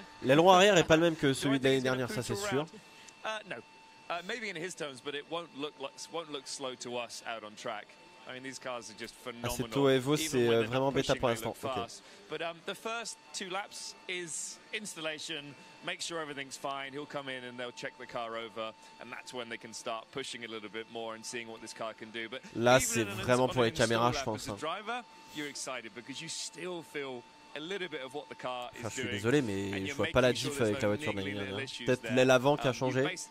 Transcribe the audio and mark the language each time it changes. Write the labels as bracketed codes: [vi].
[fr] L'aileron arrière est pas le même que celui de l'année dernière, ça c'est sûr. [en] No, maybe in his terms, but it won't look slow to us out on track. I mean, these cars are just phenomenal. [fr] Aceto Evo, c'est vraiment bêta pour l'instant. [en] Okay. But the first 2 laps is installation. Make sure everything's fine. He'll come in and they'll check the car over, and that's when they can start pushing a little bit more and seeing what this car can do. But [fr] là, c'est vraiment pour les caméras, je pense. [en] Driver, you're excited because you still feel a little bit of what the car is doing. [fr] Je suis désolé, mais je vois pas la diff avec la voiture de l'année dernière. Peut-être l'aile avant qui a changé.